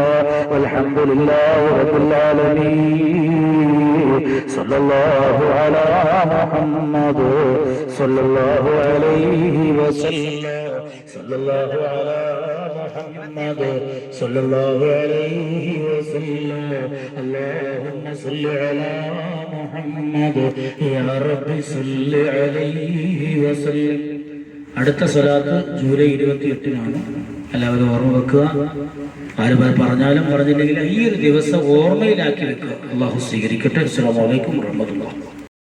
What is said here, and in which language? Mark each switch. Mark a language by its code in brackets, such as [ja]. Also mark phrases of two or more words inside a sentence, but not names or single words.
[ar] والحمد لله رب العالمين. صلى الله على محمد صلى الله عليه وسلم. صلى الله على محمد صلى الله عليه وسلم. اللهم صل على محمد يا رب صل عليه وسلم. [ml] അടുത്ത സ്വലാത്ത് ജൂലൈ 28-നാണ്. എല്ലാവരും ഓർമ്മ വെക്കുക. ആര് പറഞ്ഞാലും പറഞ്ഞില്ലെങ്കിൽ ഈ ഒരു ദിവസം ഓർമ്മയിലാക്കി വെക്കുക. അല്ലാഹു സ്വീകരിക്കട്ടെ. [ar] السلام عليكم ورحمة الله.